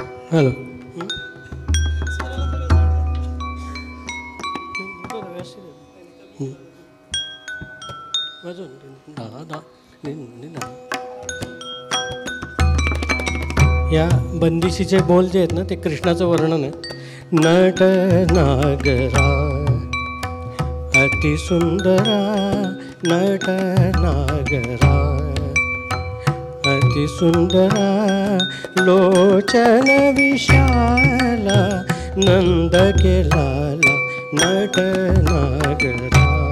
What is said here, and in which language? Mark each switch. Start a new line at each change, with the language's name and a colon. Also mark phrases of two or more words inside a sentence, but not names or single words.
Marathi: हॅलो या बंदिशीचे बोल जे आहेत ना ते कृष्णाचं वर्णन आहे. नट नागरा अतिसुंदरा नट नागरा अतिसुंदरा लोचन विशाला नंद केलाला नट नागरा